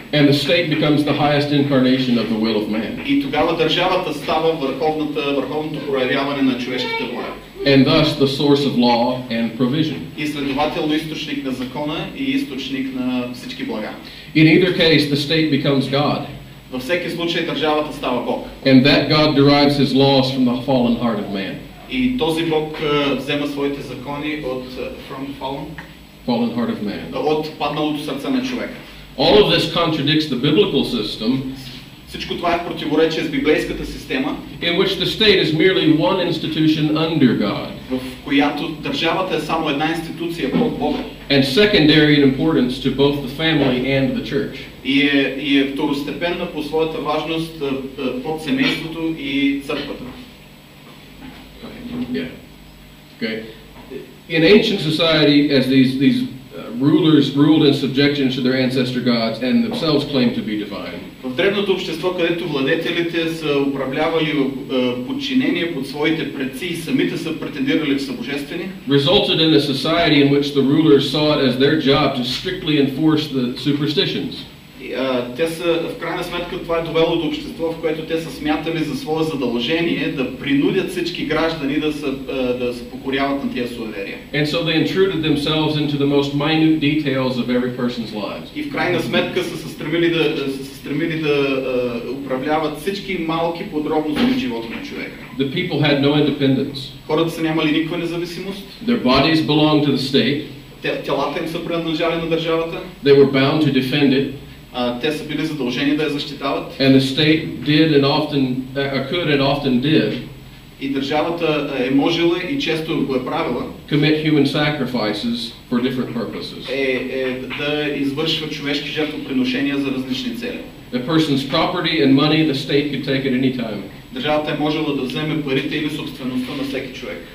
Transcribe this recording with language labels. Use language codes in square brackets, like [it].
[en] And the state becomes the highest incarnation of the will of man. [bg] И тогава държавата става върховното проявяване на човешката воля. [en] And thus the source of law and provision. [bg] И следователно източник на закона и източник на всички блага. [en] In either case, the state becomes God. [bg] Във всеки случай държавата става Бог. [en] And that God derives his laws from the fallen heart of man. [bg] И този Бог взема своите закони от [en] fallen heart of man. [bg] От падналото сърце на човека. [en] All of this contradicts the biblical system. [bg] Всичко това е в противоречие с библейската система, [en] in which the state is merely one institution under God. [bg] В която държавата е само една институция под Бога. [en] And secondary in importance to both the family and the church. [bg] И е второстепенна по своята важност под семейството и църквата. [en] Yeah. Okay. In ancient society, as these rulers ruled in subjection to their ancestor gods and themselves claimed to be divine. [bg] В древното общество, където владетелите са управлявали подчинение под своите предци и самите са претендирали в събожествени, [en] resulted in a society in which the rulers saw it as their job to strictly enforce the superstitions. [bg] Те са, в крайна сметка, това е довело до общество, в което те са смятали за свое задължение да принудят всички граждани да се покоряват на тия суеверия. [en] And so they intruded themselves into the most minute details of every person's lives. [bg] И в крайна сметка са се стремили да управляват всички малки подробности от живота на човека. [en] The people had no independence. [bg] Хората са нямали никаква независимост. [en] Their bodies belonged to the state. [bg] Телата им са принадлежали на държавата. [en] They were bound to defend it. [bg] Те са били задължени да я защитават. [en] And the state did and often could and often did. [bg] И държавата е можела и често го е правила. [en] Commit human sacrifices for different purposes. [bg] Да извършва човешки жертвоприношения за различни цели. [en] A person's property and money, the state could take at any time. [bg] Държавата е можела да вземе парите или собствеността на всеки човек.